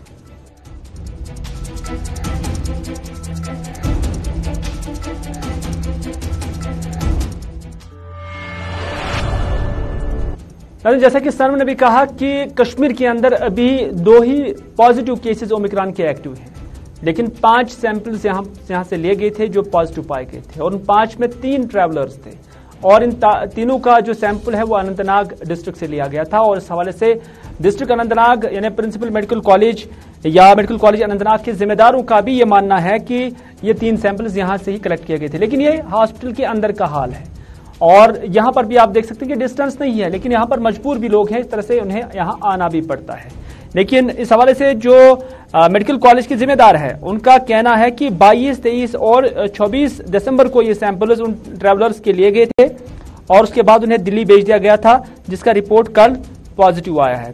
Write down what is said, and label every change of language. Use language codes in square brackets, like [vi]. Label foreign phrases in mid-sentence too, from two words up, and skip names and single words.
[ur] جیسا کہ سنم نے بھی کہا کہ کشمیر کے اندر ابھی 2 ہی [en] positive cases [ur] اومیکرون کے ایکٹیو ہیں، لیکن 5 سیمپلز یہاں سے لیے گئے تھے جو پازیٹیو پائے گئے تھے، اور ان 5 میں 3 ٹریولرز تھے، اور ان تینوں کا جو سیمپل ہے وہ اننت ناگ ڈسٹرکٹ سے لیا گیا تھا. اور اس حوالے سے ڈسٹرکٹ اننت ناگ یعنی پرنسپل میڈیکل کالج یا میڈیکل کالج اننت ناگ کے ذمہ داروں کا بھی یہ ماننا ہے کہ یہ 3 سیمپلز یہاں سے ہی کلیکٹ کیے گئے تھے. لیکن یہ ہاسپٹل کے اندر کا حال ہے، اور یہاں پر بھی آپ دیکھ سکتے ہیں کہ ڈسٹنس نہیں ہے، لیکن یہاں پر مجبور بھی لوگ ہیں، اس طرح سے انہیں یہاں آنا بھی پڑتا ہے. لیکن اس حوالے سے جو میڈیکل کالج کے ذمہ دار ہے ان کا کہنا ہے کہ 22، 23 اور 24 دسمبر کو یہ سیمپلز ان ٹریولرز کے لیے گئے تھے، اور اس کے بعد انہیں دلی بھیج دیا گیا تھا جس کا رپورٹ کل پازیٹیو آیا ہے.